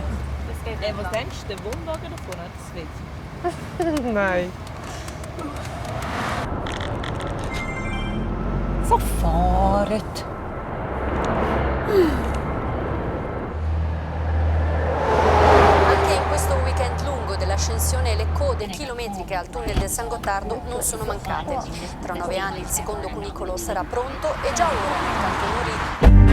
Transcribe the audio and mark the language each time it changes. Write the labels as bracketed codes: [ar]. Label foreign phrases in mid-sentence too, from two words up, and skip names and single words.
[de] Was denkst du, der Wohnwagen davon hat das nicht? Nein. Verfahren. [it] Anche in questo weekend lungo dell'ascensione le code chilometriche al tunnel del San Gottardo non sono mancate. Tra 9 anni il secondo cunicolo sarà pronto e già ora nel Canton Uri